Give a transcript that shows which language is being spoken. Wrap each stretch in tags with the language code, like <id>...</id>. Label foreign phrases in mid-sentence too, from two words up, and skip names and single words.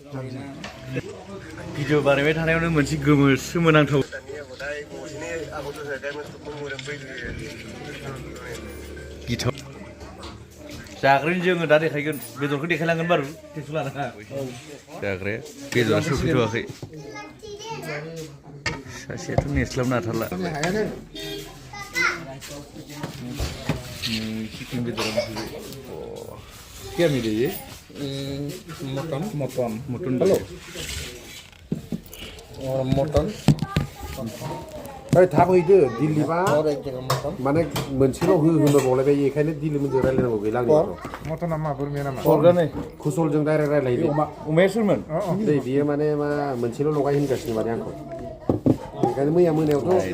<brx>भिडिअ बानायबाय थानायावनो मोनसे सोमोनांथाव गिथाव जाग्रानि जोङो दा देखायगोन बेदरखौ देखायलांगोन बारु टेनसन लानाङा जाग्राया बेदरा सफैथ'वाखै सासेयाथ' नेस्लाबनो हाथारला चिकेन बेदरा मोनफैबाय</brx> <hi>क्या मिले ये मटन</hi> <brx>हेलो मटन ओइ थाब हैदो दिल्लीबा माने मोनसेल' होनो बावलायबाय बेखायनो दिल्ली मोनजों रायलायनांगौ गैला मटना मा बोरमाया नामा हरगानै खुसलजों डाइरेक्ट रायलायदो अमाया सोरमोन दै बियो माने मा मोनसेल' लगाय होनगासिनो माने आंखौ बेखायनो मैया मोनायावथ'</brx>